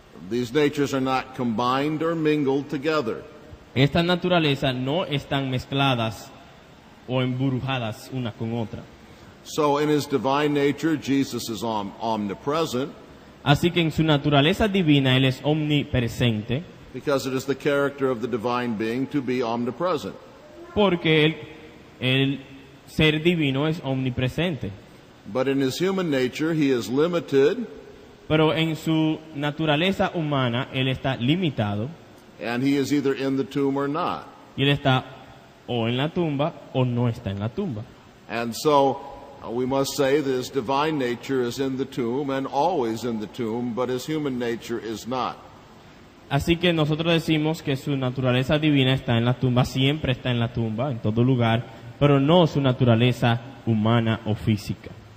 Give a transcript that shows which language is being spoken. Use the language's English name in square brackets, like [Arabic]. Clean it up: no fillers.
[English] These natures are not combined or mingled together. [Spanish] Estas naturalezas no están mezcladas o embrujadas una con otra. [English] So in his divine nature, Jesus is omnipresent. [Spanish] Así que en su naturaleza divina Él es omnipresente. [English] Because it is the character of the divine being to be omnipresent. [Spanish] Porque el ser divino es omnipresente. [English] But in his human nature, he is limited. [Spanish] Pero en su naturaleza humana Él está limitado. [English] And he is either in the tomb or not. [Spanish] Y Él está o en la tumba o no está en la tumba. [English] And so we must say that his divine nature is in the tomb and always in the tomb, but his human nature is not. [Spanish] Así que nosotros decimos que su naturaleza divina está en la tumba, siempre está en la tumba, en todo lugar, pero no su naturaleza humana o física.